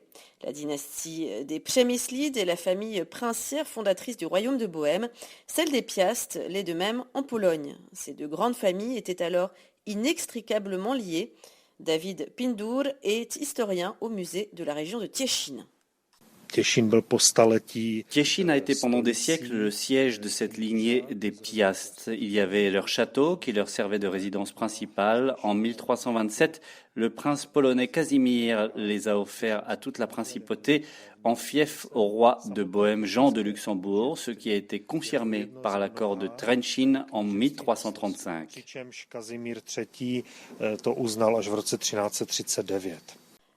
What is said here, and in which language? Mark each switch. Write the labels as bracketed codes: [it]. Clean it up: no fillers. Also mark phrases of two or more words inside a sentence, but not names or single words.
[fr] La dynastie des Przemyslid est la famille princière fondatrice du royaume de Bohême. Celle des Piast l'est de même en Pologne. Ces deux grandes familles étaient alors inextricablement liées. David Pindur est historien au musée de la région de Těšín. Těšín a été pendant des siècles le siège de cette lignée des Piast. Il y avait leur château qui leur servait de résidence principale. En 1327, le prince polonais Casimir les a offerts à toute la principauté en fief au roi de Bohême Jean de Luxembourg, ce qui a été confirmé par l'accord de Trenčín en 1335.